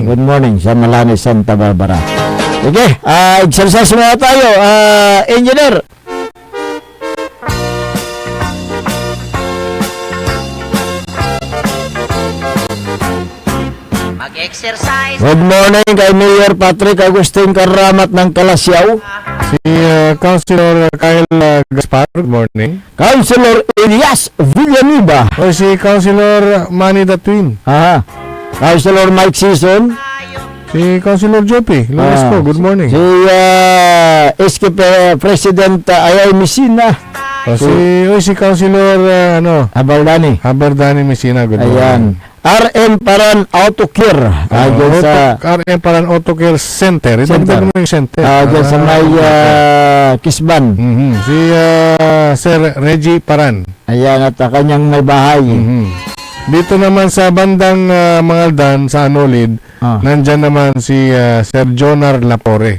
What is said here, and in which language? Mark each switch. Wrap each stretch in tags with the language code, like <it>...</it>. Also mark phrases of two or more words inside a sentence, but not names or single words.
<en>good morning</en> <tl>sa Malani, Santa Barbara. Okay, exercise muna tayo. Engineer. Mag-exercise.</tl> <en>Good morning</en> <tl>kay Mayor Patrick Agustin Karamat ng Kalasyaw. Si Councilor Kyle Gaspar.</tl> <en>Good morning.</en> <tl>Councilor Elias Villanueva. O si Councilor Manny the Twin. Councilor Mike Season. Si Councilor Jopi Loresco.</tl> <en>Good morning.</en> <tl>Si SK President Ayay Messina. O si Councilor Abaldani. Messina. Good Ayan. morning. RM Paran Auto Care. Dyan sa RM Paran Auto Care Center. Idagdag mo yung center. dyan sa may Kisban. Si Sir Reggie Paran. Ayan, at kanyang may bahay. Dito naman sa bandang Mangaldan, sa Anolid, nandyan naman si Sir Jonar Lapore.</tl>